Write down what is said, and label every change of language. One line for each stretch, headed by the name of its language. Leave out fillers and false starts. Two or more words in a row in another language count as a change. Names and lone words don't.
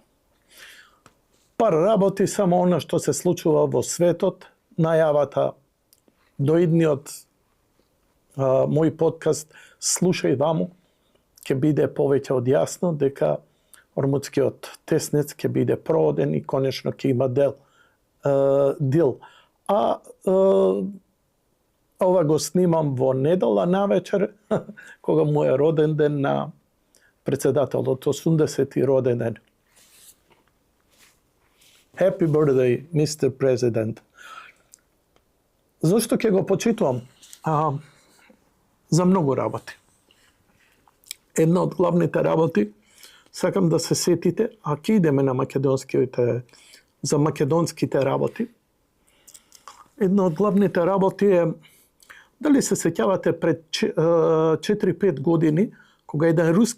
Macedonian: Пар работи само она што се случува во светот, најавата до идниот мој подкаст Слушај ваму, ќе биде повеќе од јасно дека Ормудскиот теснец ќе биде проводен и конечно ќе има дил. Ова го снимам во недела навечер, кога му е роден ден на председателот, 80-ти роден ден.
English: Happy birthday, Mr. President.
Macedonian: Зошто ќе го почитувам? За многу работи. Една од главните работи, сакам да се сетите, ќе идеме на за македонските работи. Една од главните работи е, дали се сеќавате пред 4-5 години, кога еден руски